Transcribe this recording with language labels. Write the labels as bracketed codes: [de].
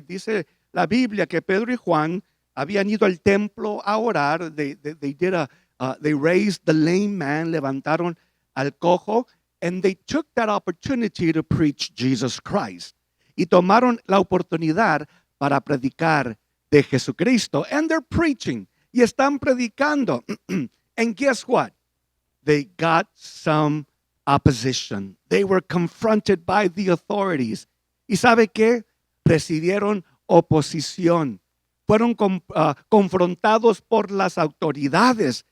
[es] Dice la Biblia que Pedro y Juan habían ido al templo a orar. [en] They raised the lame man, [es] levantaron al cojo, [en] and they took that opportunity to preach Jesus Christ. [es] Y tomaron la oportunidad para predicar de Jesucristo. [en] And they're preaching. [es] Y están predicando. [en] And guess what? They got some opposition. They were confronted by the authorities. [es] ¿Y sabe qué? Recibieron oposición. Fueron confrontados por las autoridades.